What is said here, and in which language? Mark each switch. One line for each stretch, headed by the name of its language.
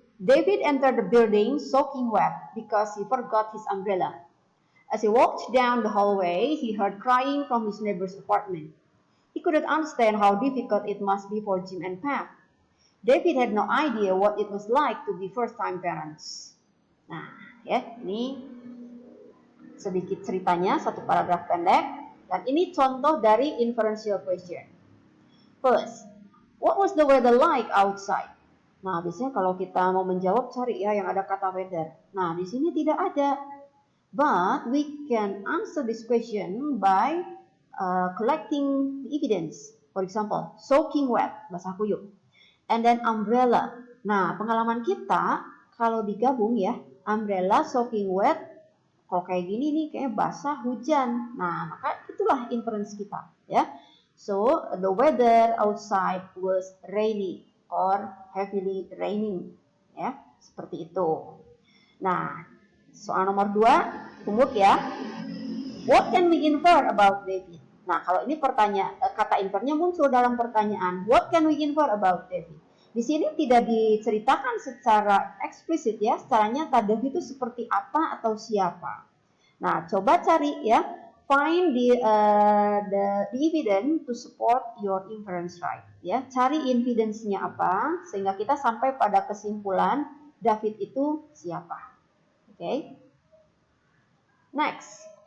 English: David entered the building soaking wet because he forgot his umbrella. As he walked down the hallway, he heard crying from his neighbor's apartment. He couldn't understand how difficult it must be for Jim and Pam. David had no idea what it was like to be first-time parents.
Indonesian: Nah, ya, ini sedikit ceritanya, satu paragraf pendek, dan ini contoh dari inferential question.
English: First, what was the weather like outside?
Indonesian: Nah, biasanya kalau kita mau menjawab cari ya yang ada kata weather. Nah, di sini tidak ada.
English: But we can answer this question by collecting the evidence. For example, soaking wet,
Indonesian: basah kuyup.
English: And then umbrella.
Indonesian: Nah, pengalaman kita kalau digabung ya, umbrella, soaking wet, kalau kayak gini nih kayak basah hujan. Nah, maka itulah inference kita, ya.
English: So, the weather outside was rainy or heavily raining, ya, seperti itu.
Indonesian: Nah, soal nomor 2, homework ya.
English: What can we infer about David?
Indonesian: Nah, kalau ini pertanyaan, kata infernya muncul dalam pertanyaan.
English: What can we infer about David?
Indonesian: Di sini tidak diceritakan secara eksplisit ya, secara nyata David itu seperti apa atau siapa. Nah, coba cari ya,
English: find the evidence to support your inference, right?
Indonesian: Ya, cari evidence-nya apa sehingga kita sampai pada kesimpulan David itu siapa. Oke. Okay? Next.